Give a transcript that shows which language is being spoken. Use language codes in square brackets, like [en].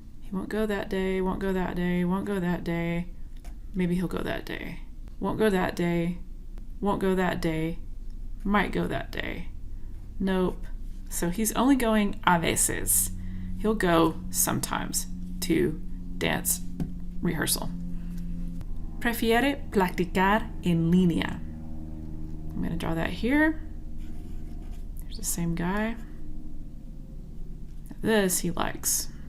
[en] He won't go that day, won't go that day, won't go that day. Maybe he'll go that day. Won't go that day, won't go that day, might go that day. Nope. So he's only going [es] a veces. [en] He'll go sometimes to dance rehearsal. [es] Prefiere practicar en línea. [en] I'm going to draw that here. There's the same guy. This he likes.